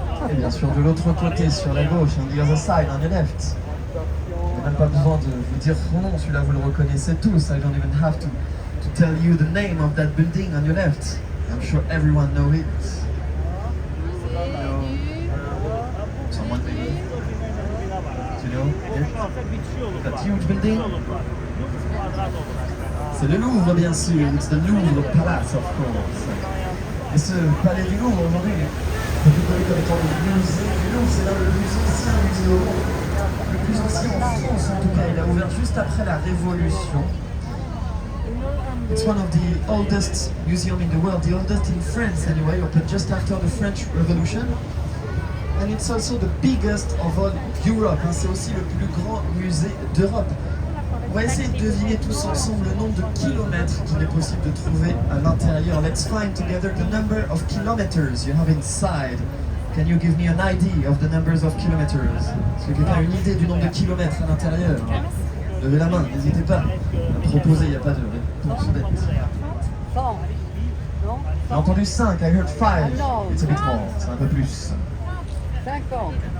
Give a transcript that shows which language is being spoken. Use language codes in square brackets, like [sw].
[fr] Et bien sûr, de l'autre côté, sur la gauche, [en] on the other side, on your left. [fr] Il n'y a même pas besoin de vous dire son nom, celui-là vous le reconnaissez tous. [en] I don't even have to tell you the name of that building on your left. I'm sure everyone knows it. Someone maybe? Do you know it? That huge building? [fr] C'est le Louvre, bien sûr. [en] It's the Louvre Palace, of course. [fr] Et ce palais du Louvre, aujourd'hui, on peut connu comme étant le musée du Louvre. C'est l'un des plus anciens musées au monde. Le plus ancien en France, en tout cas. Il a ouvert juste après la Révolution. [en] It's one of the oldest museums in the world, the oldest in France anyway, opened just after the French Revolution. And it's also the biggest of all Europe. [fr] C'est aussi le plus grand musée d'Europe. On va essayer de deviner tous ensemble le nombre de kilomètres qu'il est possible de trouver à l'intérieur. [en] Let's find together the number of kilometers you have inside. Can you give me an idea of the numbers of kilometers? [fr] Est-ce que quelqu'un a une idée du nombre de kilomètres à l'intérieur? Levez la main, n'hésitez pas à proposer, il n'y a pas de réponse bête. J'ai entendu 5, [en] I heard 5. It's a bit more, [fr] c'est un peu plus. 50.